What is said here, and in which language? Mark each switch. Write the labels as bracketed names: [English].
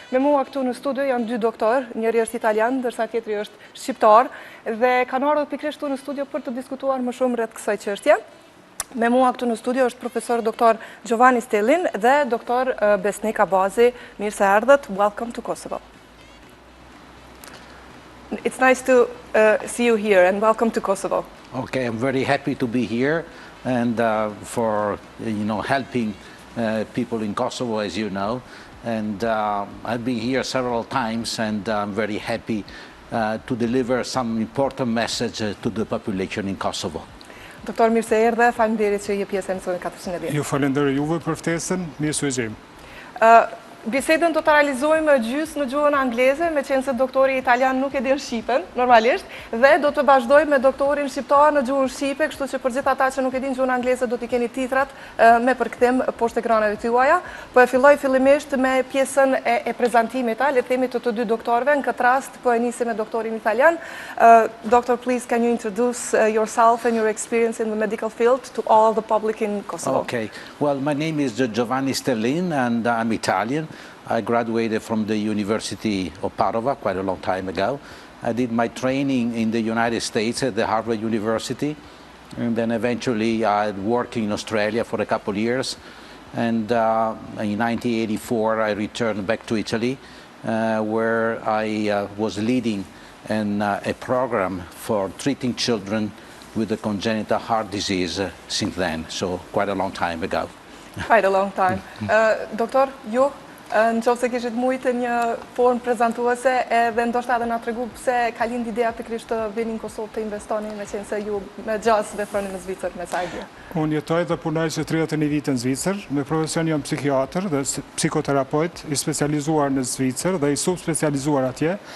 [Albanian] Me mua këtu në studio janë 2 doktor, njëri është italian, ndërsa tjetri është shqiptar, dhe kanë ardhur pikërisht këtu në studio për të diskutuar më shumë rreth kësaj çështje. Me mua këtu në studio është profesor doktor Giovanni Stellin dhe doktor Besnik Abazi. Mirë se erdhët. [English] Welcome to Kosovo. It's nice to see you here and welcome to Kosovo. Okay, I'm very happy to be here and for helping people in Kosovo, as you know, and I've been here several times and I'm very happy to deliver some important message to the population in Kosovo. [Albanian] Doktor, mirë se erdhe, faleminderit që je pjesë e emisionit 410. Ju falenderoj juve për ftesën, mirë se u gjejmë. Bisedën do të realizojmë gjysmë në gjuhën angleze, me qenë se doktori italian nuk e din shqipen, normalisht, dhe do të vazhdojmë me doktorin shqiptar në gjuhën shqipe, kështu që për gjithë ata që nuk e din gjuhën angleze do t'i keni titrat me përkthim poshtë ekraneve tuaja. Po e filloj fillimisht me pjesën e prezantimit, le të themi të 2 doktorëve, në këtë rast po e nisi me doktorin italian. [English] Doctor, please, can you introduce yourself and your experience in the medical field to all the public in Kosovo? Okay, well, my name is Giovanni Stellin and I'm Italian. I graduated from the University of Padova quite a long time ago. I did my training in the United States at the Harvard University, and then eventually I worked in Australia for a couple of years. And in 1984 I returned back to Italy, where I was leading a program for treating children with a congenital heart disease since then, so quite a long time ago. Quite a long time. [Albanian] Doktor, ju? Në qoftë se kishit mujtë një formë prezantuese edhe ndoshta edhe na tregu pse ka lind ideja pikërisht të vini në Kosovë të investoni, me qenë se ju me gjas veproni në Zvicër me sa ide. Unë jetoj dhe punoj që 31 vite në Zvicër, me profesion jam psikiatër dhe psikoterapeut i specializuar në Zvicër dhe i subspecializuar atje.